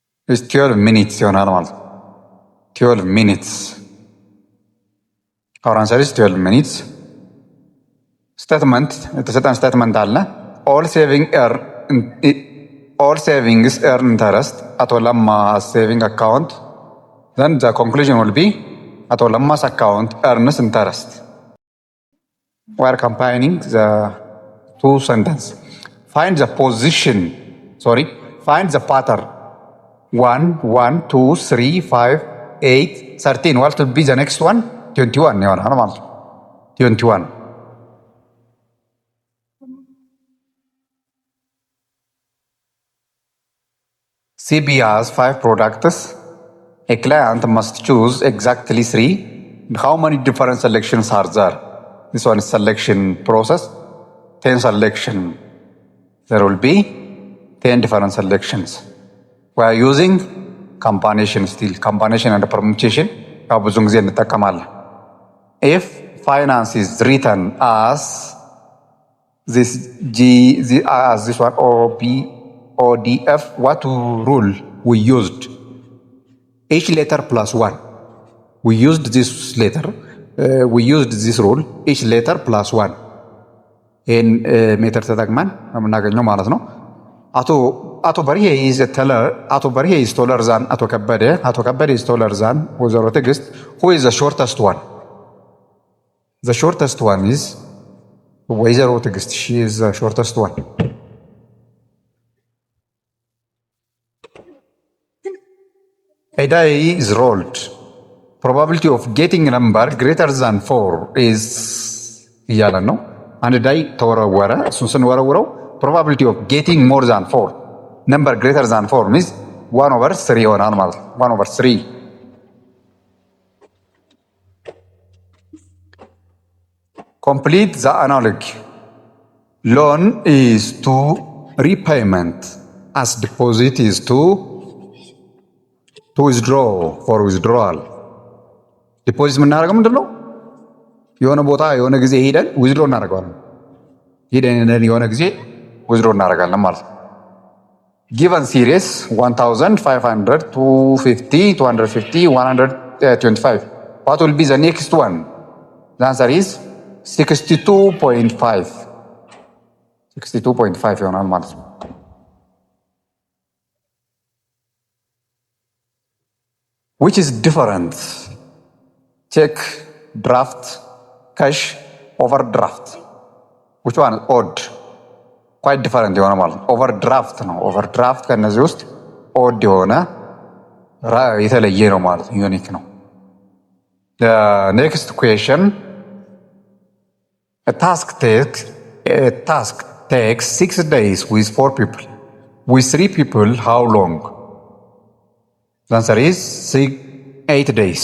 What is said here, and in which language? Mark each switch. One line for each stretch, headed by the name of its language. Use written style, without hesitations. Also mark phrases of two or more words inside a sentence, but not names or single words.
English: is 12 minutes
Amharic: ይሆናል ማለት ነው።
English: 12 minutes our answer is 12 minutes።
Amharic: ስቴትመንት የተሰጠን ስቴትመንት አለ
English: all savings earn interest አቶ ለማ saving account then the conclusion will be አቶ ለማ's account earns interest። we are combining the two sentences. Find the pattern 1 1 2 3 5 8 13 what will be the next one 21
Amharic: ይሆናል ማለት ነው
English: 21 CB has 5 products. A client must choose exactly 3. How many different selections are there? This one is selection process. 10 selection. There will be 10 different selections. We are using combination still. Combination and permutation.
Amharic: ብዙውን ጊዜ እንጠቀማለን።
English: If finance is written as this one ODF, what rule we used? Each letter plus 1. We used this rule. Each letter plus 1.
Amharic: ይህን ሜተር ተጠቅመን የምናገኘው ማለት ነው። አቶ በርሄ
English: is a teller. አቶ በርሄ is taller than አቶ ከበደ is taller than ወይዘሮ ትዕግስት. Who is the shortest one? The shortest one is ወይዘሮ ትዕግስት. She is the shortest one. A die is rolled. Probability of getting a number greater than 4 is
Amharic: እያለ ነው። አንድ ዳይ ተወረወረ። እሱን ስንወረውረው
English: probability of getting more than 4 number greater than 4 means 1/3
Amharic: ይሆናል ማለት ነው።
English: 1/3 complete the analogy. Loan is to repayment as deposit is to withdraw for withdrawal.
Amharic: ዲፖዚት የምናደርገው ምንድን ነው? የሆነ ቦታ የሆነ ጊዜ ሄደን ዊዝድሮ እናደርገዋለን። ሄደን የሆነ ጊዜ ዊዝድሮ እናደርጋለን ማለት ነው።
English: given series
Amharic: 1500 250 250 125
English: what will be the next one? The answer is 62.5
Amharic: ይሆናል ማለት ነው።
English: Which is different? Check, draft, cash, overdraft. Which one? Odd. Quite different
Amharic: የሆነ ማለት ነው። overdraft ነው። overdraft ከነዚህ ውስጥ odd የሆነ የተለየ ነው ማለት ነው። ዩኒክ ነው።
English: The next question. A task takes 6 days with 4 people. With 3 people, how long? The answer is 8 days.